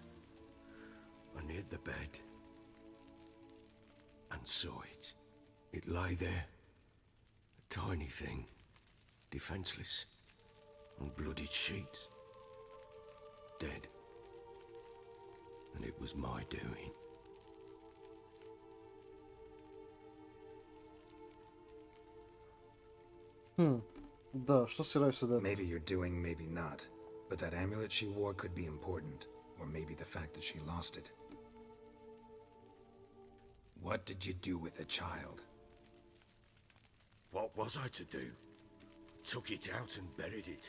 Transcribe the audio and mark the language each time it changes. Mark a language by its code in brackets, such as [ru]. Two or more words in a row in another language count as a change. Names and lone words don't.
[en] I neared the bed and saw it. It lay there, a tiny thing, defenseless, on bloodied sheets, dead. And it was my doing. [hr] Da, što si rekao sada? [en] Maybe you're doing, maybe not. But that amulet she wore could be important. Or maybe the fact that she lost it. What did you do with the child? What was I to do? Took it out and buried it.